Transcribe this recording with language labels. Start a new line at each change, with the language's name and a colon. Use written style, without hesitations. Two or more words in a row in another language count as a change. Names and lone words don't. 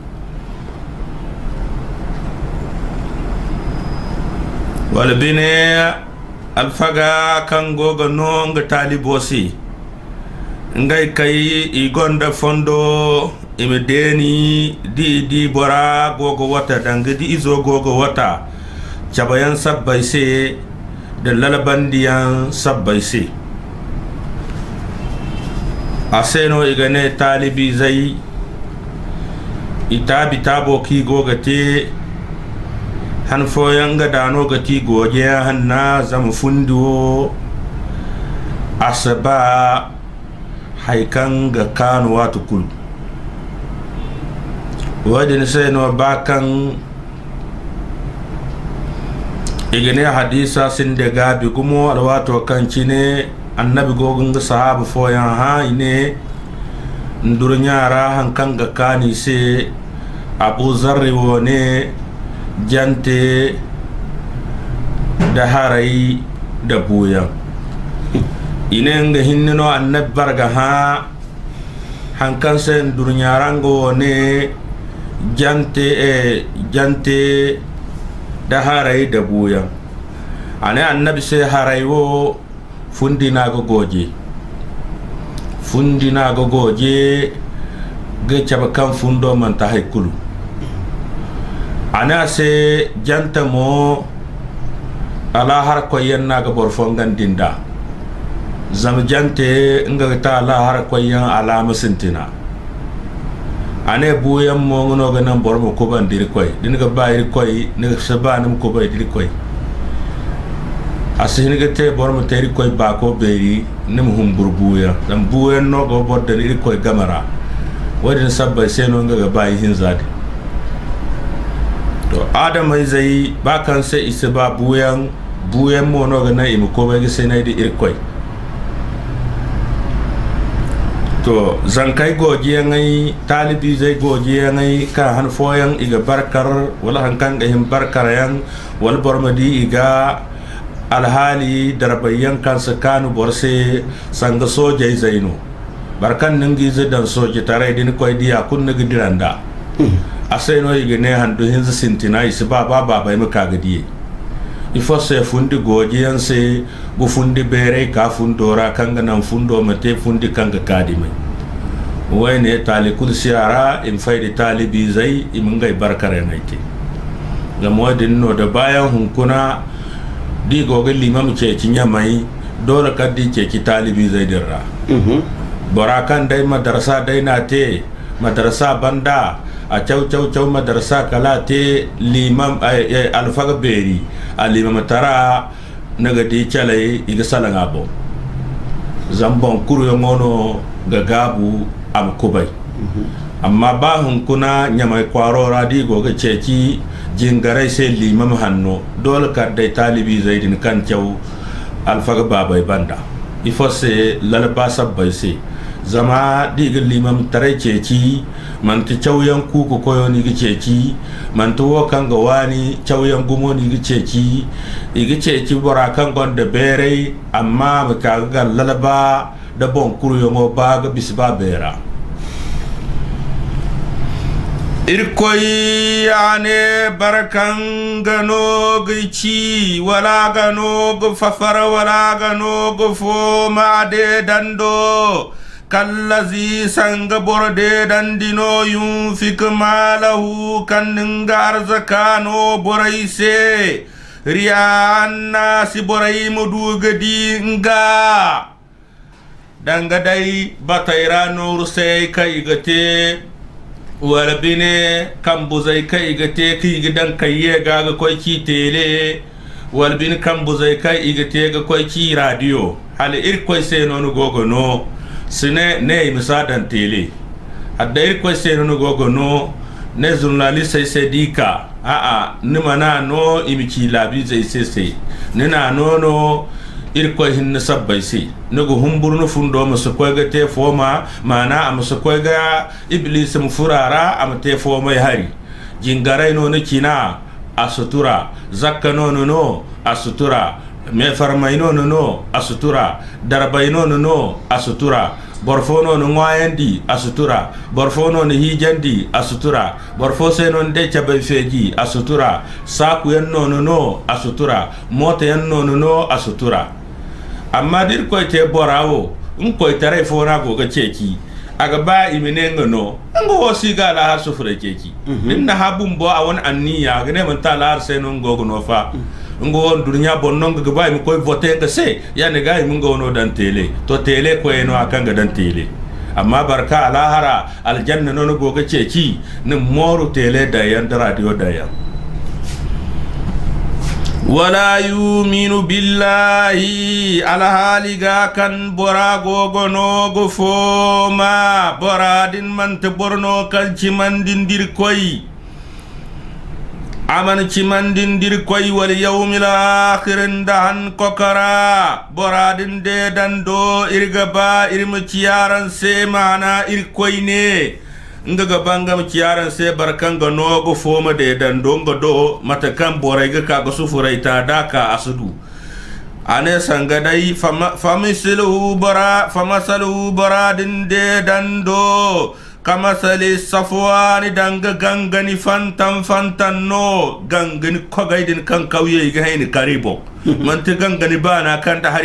Zarma: wala bine alfaga kan gogo no nga talibosi ngay kay igonda fondo imedeni di bora gogo wata danga di izo gogo wata cabayan sabbay se de lalabandiyan sabbay se aseno igane talibi zai itabi tabo ki goga te han foyanga dano gati goje hanna zam fundo asaba haikan ga kanu watu kul wadin sai no bakan igene hadisa sin de gabi gumo alwato kancine annabi gogun ga sahaba foyan ha ine ndurnyara hankan ga kani se abu zarri wone jante da harai da buyan inen ga hinnino annab barga ha hankan sen durnyarango ne jante da harai da buyan ane annabi se harai wo fundina go goje ge chaba kan fundo man ta haykulu ana se janta mo ala har koyen naga borfongan dinda zam jante nga ta ala har koyen ala musintina ane buyan mo ngono ganan bormo ko bandir koy dinga bayir koy ne sabanum ko bayir koy asini gete bormo teri koy ba ko beri nim humbur buya dam buyan no go bodde ri koy gamara wadin sabba seno nga bayi hinzadi to adamai zai bakan sai isa ba buyan mo no gana imu ko bai sai na di irkoi to zankai gojiya ngai talibi zai gojiya ngai ka han foyan iga barkar wala han kan ga him barkar yan wal bormadi iga alhali darbayan kan sakanu borse sanga soje zaino barkan nangi zidan soje tare din koy dia kun ngi diranda aseno igene handu hinza sintina isba baba bai maka gadiye ifo se fundi gojiyan se bu fundi bere ka fundora kanga nan fundo mate fundi kanga kadime wayne tali kul siara in faydi talibi zai imungai barkare naite gamodin no da bayan hunkuna di gogal limam ce cinya mai dole kaddi ce ki talibi zai dirra borakan dai madrasa dai na te madrasa banda a caw madrasa kala te limam alfaga beri alimam tara naga di chalai iga salanga bo zambon kuru ngono gagabu am kubai amma ba hun kuna nyamai kwaro radi go ga ceci jingarai sai limam hanno dole ka dai talibi zaidin kan caw alfaga babai banda ifo se lalba sabbai sai zama diga limam tare ceci man ta cauyan kuku koyo ni gi ceci man to kan ga wani cauyan gumo ni gi ceci igi ceci bora kan gonda bere amma ba ka ga lalaba da bon kuru yo mo ba ga bisba bera irkoy ane barakan gano gici wala gano go fafara wala gano go fo ma de dando kallazi sanga borde dandino
Arabic: ينفق ماله
Zarma: kanningar zakano boraise riyanna si borai mudugadi nga danga dai batairano rusai kai gate wala bine kambuzai kai gate ki gidan kayye gaga koi ki tele wala bin kambuzai kai gate ga koi ki radio hal irkoi sai nonu gogo no sine ne misadan tele adai ko seno gogo no ne journaliste sai dika ni mana no imiki labi zai sai ne na no irko hin sabbai sai ne go humbur no fundo musu ko ga te foma mana am su ko ga iblis mu furara am te foma hari jingarai no kina asutura zakka no asutura me farmayno no asutura darbayno no asutura borfono no ngoyandi asutura borfono no hijandi asutura borfose non de chabay feji asutura saku yanno no asutura moto yanno no asutura amma dir ko te borawo ko tare fona go ga ceki aga ba imenengo no ngo wosiga la har sufure ceki minna habum bo awon anniya gane man ta lar senon go no fa ngo dunya bonnon ga bay mi koy voter ka se ya ne gay mun go no dan tele to tele ko eno akanga dan tele amma barka ala hara aljanna no go ga ceci ni moru tele da yan radio da yan
Arabic: ولا يؤمن بالله
Zarma: ala haliga kan bora gogo no go foma boradin man te borno kan ci mandindir koy aman ci mandindir koy
Arabic: واليوم الآخر
Zarma: ndahan kokara boradin de dando irga ba irma ciyaran se mana ir koy ne ngaga bangam ciyaran se barkanga nogo foma de dando ngodo matakan boray ga ka sufurai ta daka asudu ane sangadai
Arabic: فمثله فمثل
Zarma: boradin de dando
Arabic: كمثل صفوان
Zarma: danga gangani fantan no gangani kogaidin kan kauye ga hayni karibo man te gangani bana kan da hari